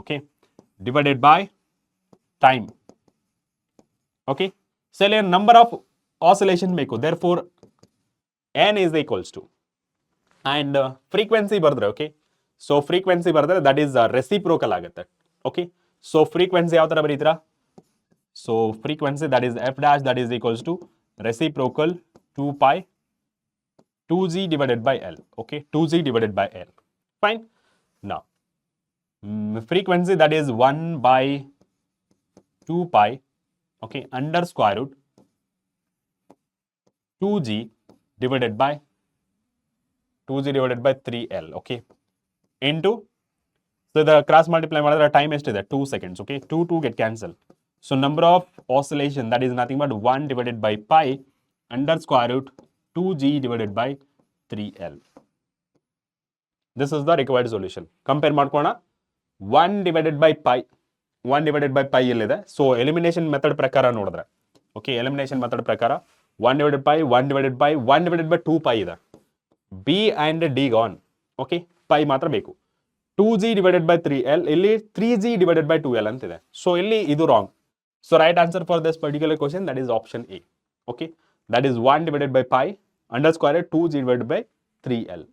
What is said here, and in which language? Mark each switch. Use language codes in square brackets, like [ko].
[en] Okay, divided by time. Okay, so ಇಲ್ಲಿ number of oscillation ಬೇಕು, therefore n is equals to and frequency ಬರೆದ್ರೆ. Okay, so frequency ಬರೆದ್ರೆ that is reciprocal ಆಗುತ್ತೆ. Okay, so frequency ಯಾವ ತರ ಬರೀತೀರಾ? So frequency that is F dash that is equals to reciprocal 2 pi 2g divided by l. Okay, 2g divided by l. Fine. Now frequency that is 1 by 2 pi, okay, under square root 2g divided by 3l. Okay, into, so the cross multiply [kn] ಮಾಡಿದ್ರೆ [en] time ಎಷ್ಟಿದೆ? 2 seconds. Okay, 2 get cancel. So number of oscillation that is nothing but 1 divided by pi under square root 2g divided by 3l. This is the required solution. [kn] Compare ಮಾಡ್ಕೋಣ. [en] 1 divided by pi, 1 divided by pi [kn] ಎಲ್ಲಿದೆ? [en] So elimination method ಪ್ರಕಾರ ನೋಡಿದ್ರೆ, okay, elimination method ಪ್ರಕಾರ 1 divided by 1 divided by 1 divided by 2 pi ಇದೆ. b and d gone. ಓಕೆ, pi [kn] ಮಾತ್ರ ಬೇಕು. [en] 2g divided by 3l, ಇಲ್ಲಿ 3g divided by 2l [kn] ಅಂತಿದೆ. So ಇಲ್ಲಿ ಇದು wrong. [en] So right answer for this particular question that is option A. Okay, that is 1 divided by pi under square root 2g divided by 3l.